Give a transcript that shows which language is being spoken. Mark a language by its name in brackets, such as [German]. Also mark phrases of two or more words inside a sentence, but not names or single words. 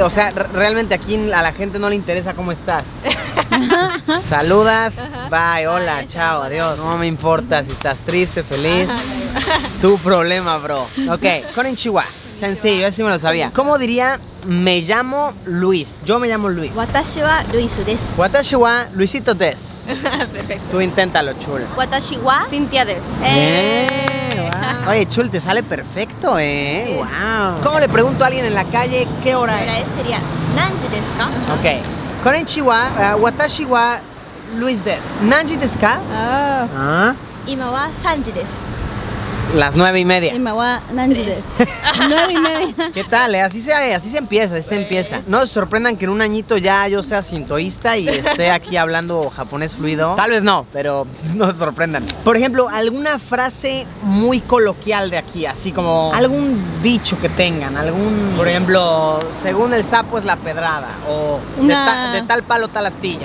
[Spanish] o sea, realmente aquí a la gente no le interesa cómo estás. Saludas, bye, hola, chao, adiós. No me importa si estás triste, feliz. Tu problema, bro. Ok, konnichiwa. Sencillo, ese me lo sabía. ¿Cómo diría me llamo Luis? Yo me llamo Luis. [Japanese] 私はルイスです. 私はルイシートです. [Spanish] Perfecto. Tú inténtalo, Chul. [Japanese] 私は Cintia Des. [Spanish] Wow. Oye, Chul, te sale perfecto, Wow. ¿Cómo le pregunto a alguien en la calle qué hora Ahora es? [Japanese] sería 何時ですか? [Spanish] Ok. [Japanese] こんにちは、私はルイスです。何時ですか? Ah. 今は三時です. [Spanish] Las 9:30. [Japanese] 今は何時です. 9:30. [Spanish] ¿Qué tal? Así se empieza. No se sorprendan que en un añito ya yo sea sintoísta y esté aquí hablando japonés fluido. Tal vez no, pero no se sorprendan. Por ejemplo, alguna frase muy coloquial de aquí, así como algún dicho que tengan, por ejemplo, según el sapo es la pedrada, o de tal palo tal astilla.